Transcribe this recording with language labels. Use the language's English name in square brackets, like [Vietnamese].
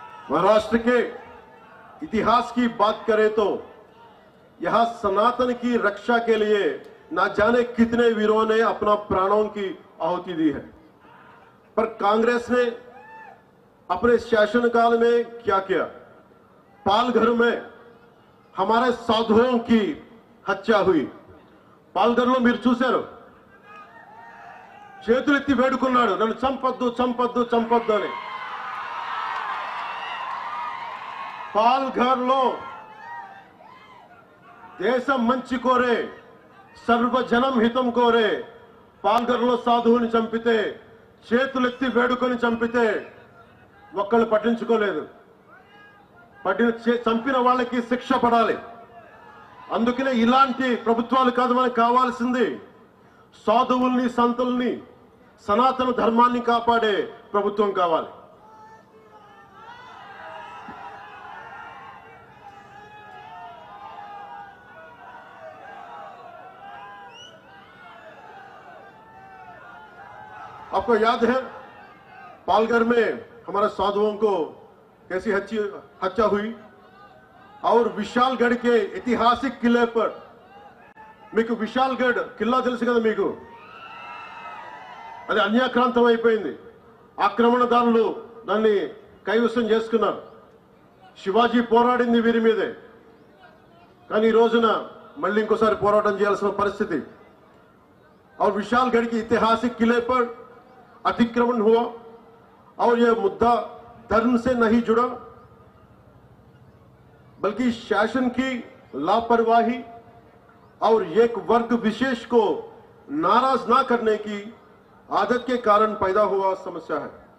[Hindi] महाराष्ट्र के इतिहास की बात करें तो यहां सनातन की रक्षा के लिए ना जाने कितने वीरों ने अपना प्राणों की आहुति दी है, पर कांग्रेस ने अपने शासनकाल में क्या किया? पालघर में हमारे साधुओं की हत्या हुई। [Telugu] పాల్గర్లో మీరు చూశారు, చేతులెత్తి వేడుకున్నాడు, నన్ను చంపొద్దు చంపొద్దు చంపొద్దు అని. పాల్ఘర్లో దేశం మంచి కోరే, సర్వజనం హితం కోరే పాల్ఘర్లో సాధువుని చంపితే, చేతులెత్తి వేడుకొని చంపితే ఒక్కళ్ళు పట్టించుకోలేదు. చంపిన వాళ్ళకి శిక్ష పడాలి. అందుకనే ఇలాంటి ప్రభుత్వాలు కాదు మనకు కావాల్సింది. సాధువుల్ని, సంతుల్ని, సనాతన ధర్మాన్ని కాపాడే ప్రభుత్వం కావాలి. [Hindi] आपको याद है पालघर में हमारे साधुओं को कैसी हत्या हुई? और विशालगढ़ के ऐतिहासिक किले पर, [Telugu] మీకు విశాల్గఢ్ కిల్లా తెలుసు కదా మీకు, అది అన్యాక్రాంతం అయిపోయింది. ఆక్రమణదారులు దాన్ని కైవసం చేసుకున్నారు. శివాజీ పోరాడింది వీరి మీదే, కానీ ఈ రోజున మళ్ళీ ఇంకోసారి పోరాటం చేయాల్సిన పరిస్థితి. [Hindi] और विशालगढ़ के ऐतिहासिक किले पर अतिक्रमण हुआ और यह मुद्दा धर्म से नहीं जुड़ा, बल्कि शासन की लापरवाही और एक वर्ग विशेष को नाराज ना करने की आदत के कारण पैदा हुआ समस्या है.